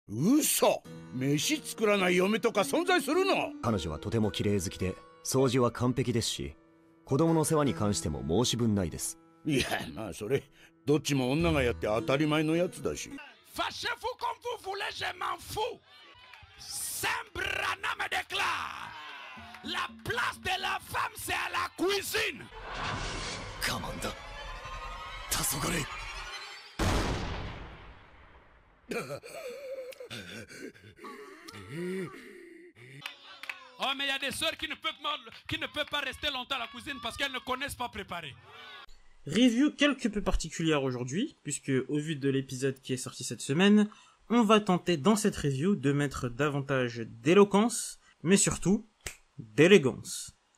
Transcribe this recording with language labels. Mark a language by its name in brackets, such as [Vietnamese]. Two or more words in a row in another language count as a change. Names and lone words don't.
[Japanese] 嘘、飯作らない嫁とか存在するの？彼女はとても綺麗好きで、掃除は完璧ですし、子供の世話に関しても申し分ないです。いや、まあそれどっちも女がやって当たり前のやつだし。 [French] Fâchez-vous comme vous voulez, je m'en fous. Sembrana me déclare. La place de la femme, c'est à la cuisine. [Japanese] 我慢だ。黄昏。 [French] Oh, mais il y a des sœurs qui ne peuvent pas rester longtemps à la cuisine parce qu'elles ne connaissent pas préparer. Review quelque peu particulière aujourd'hui, puisque au vu de l'épisode qui est sorti cette semaine, on va tenter dans cette review de mettre davantage d'éloquence, mais surtout d'élégance.